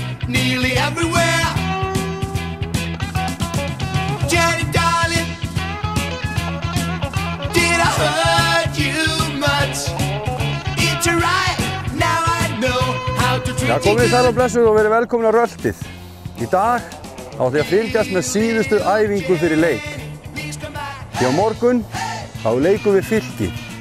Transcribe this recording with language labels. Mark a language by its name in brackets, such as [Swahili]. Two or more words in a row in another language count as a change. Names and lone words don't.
[English] nearly everywhere. Jenny, darling, did I hurt you much? It's right, now I know how to treat you good. [Icelandic] Komið sæl og blessuð og verið velkomin á Röltið. Í dag átti ég að fylgjast með síðustu æfingu fyrir leik. Því á morgun þá leikum við Fylki.